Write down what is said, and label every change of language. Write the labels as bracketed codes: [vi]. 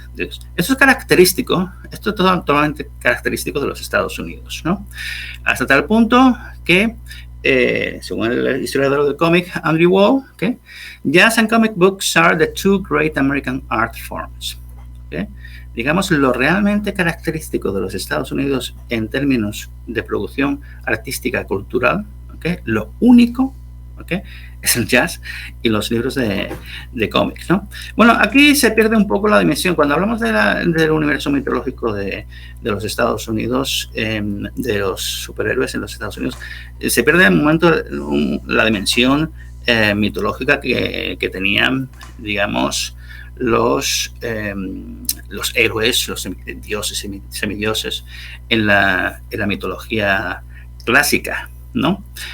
[es] Esto es característico, esto es totalmente característico de los Estados Unidos, ¿no? Hasta tal punto que, según el historiador del cómic, Andrew Wall, ¿okay? [en] Jazz and comic books are the two great American art forms. [es] ¿Okay? Digamos, lo realmente característico de los Estados Unidos en términos de producción artística cultural, ¿okay? Lo único, ¿okay? Es el jazz y los libros de cómics, ¿no? Bueno, aquí se pierde un poco la dimensión. Cuando hablamos del universo mitológico de los Estados Unidos, de los superhéroes en los Estados Unidos, se pierde en un momento la dimensión mitológica que tenían, digamos, los héroes, los dioses y semidioses en la mitología clásica, ¿no?